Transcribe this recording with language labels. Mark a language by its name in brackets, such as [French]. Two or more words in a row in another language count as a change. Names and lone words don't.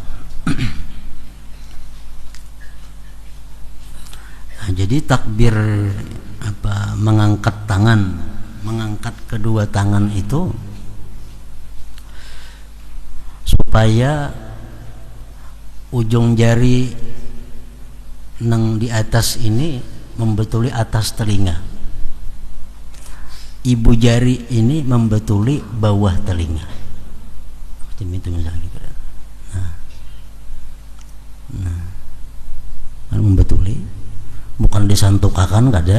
[Banjar] Nah, jadi takbir mengangkat tangan, mengangkat kedua tangan itu supaya ujung jari nang di atas ini membetuli atas telinga, ibu jari ini membetuli bawah telinga. [Indonesian] Seperti itu misalnya. [Banjar] Nah, membetuli, bukan disantukakan, kada.